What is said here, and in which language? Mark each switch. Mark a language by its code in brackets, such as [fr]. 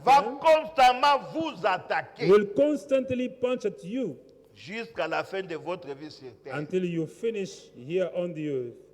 [fr] va constamment vous attaquer [en] will constantly punch at you [fr] jusqu'à la fin de votre vie sur terre. [en] until you finish here on the earth.